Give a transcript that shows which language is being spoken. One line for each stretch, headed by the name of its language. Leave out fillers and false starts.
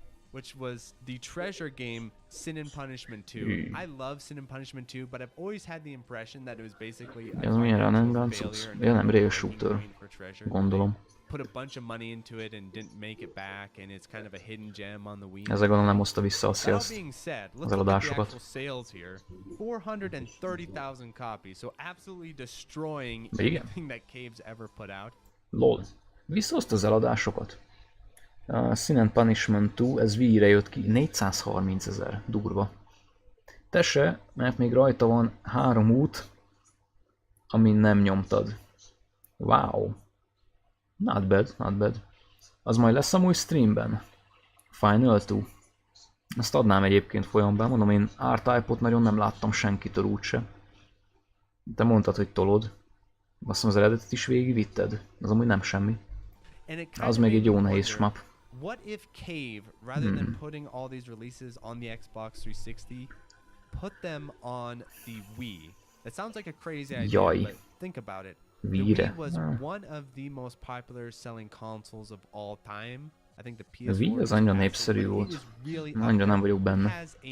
English: Which was the treasure game Sin and Punishment 2. I love Sin and Punishment 2, but I've always had the impression that it was basically
Hungarian: Ez milyen run and gun cucc? Ja nem, rail shooter. Gondolom.
English: Put a bunch of money into it and didn't make it back, and it's kind of a hidden gem on the Wii.
Hungarian: Ezzel gondolom nem hozta vissza a sales, az eladásokat.
English: 430,000 copies, so absolutely destroying anything that Cave's ever put out. Lol.
Hungarian: Visszahozta az eladásokat? Sin and Punishment 2, ez Wii-re jött ki, 430 000, durva. Te se, mert még rajta van 3 út, amin nem nyomtad. Wow.
English: Not bad, not bad.
Hungarian: Az majd lesz amúgy streamben. Final 2. Ezt adnám egyébként folyamban, mondom, én R-Type-ot nagyon nem láttam senkitől úgyse. Te mondtad, hogy tolod. Azt hiszem az eredetet is végigvitted. Az amúgy nem semmi. Az még egy jó nehéz shmup.
English: What if Cave, rather than putting all these releases on the Xbox 360, put them on the Wii? That sounds like a crazy idea, but think about it. The Wii was one of the most popular selling consoles of all time. I think the PS4
Hungarian: a Wii az annyira népszerű volt. Annyira nem vagyok benne.